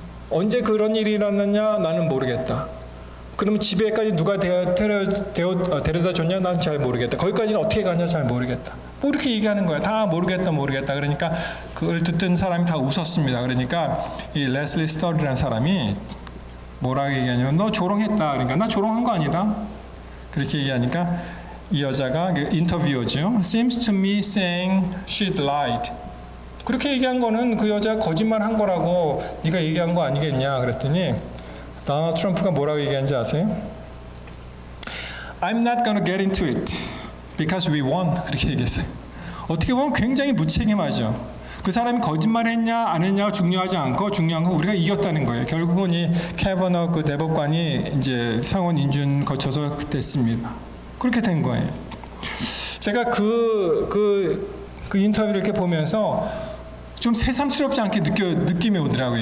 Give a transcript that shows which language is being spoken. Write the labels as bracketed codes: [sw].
[ko] 언제 그런 일이 일어났냐? 나는 모르겠다. 그러면 집에까지 누가 데려다 줬냐? 난 잘 모르겠다. 거기까지는 어떻게 가냐? 잘 모르겠다. 뭐 이렇게 얘기하는 거야. 다 모르겠다. 그러니까 그걸 듣던 사람이 다 웃었습니다. 그러니까 이 레슬리 스톨이라는 사람이 뭐라고 얘기하냐면 너 조롱했다. 그러니까 나 조롱한 거 아니다. 그렇게 얘기하니까 이 여자가 그 인터뷰어죠. [en] Seems to me saying she lied. [ko] 그렇게 얘기한 거는 그 여자가 거짓말 한 거라고 네가 얘기한 거 아니겠냐 그랬더니 도널드 트럼프가 뭐라고 얘기한지 아세요? [en] I'm not gonna get into it because we won. [ko] 그렇게 얘기했어요. 어떻게 보면 굉장히 무책임하죠. 그 사람이 거짓말했냐 안 했냐가 중요하지 않고 중요한 건 우리가 이겼다는 거예요. 결국은 이 캐버너 그 대법관이 이제 상원 인준 거쳐서 됐습니다. 그렇게 된 거예요. 제가 그 인터뷰를 이렇게 보면서 좀 새삼스럽지 않게 느낌이 오더라고요.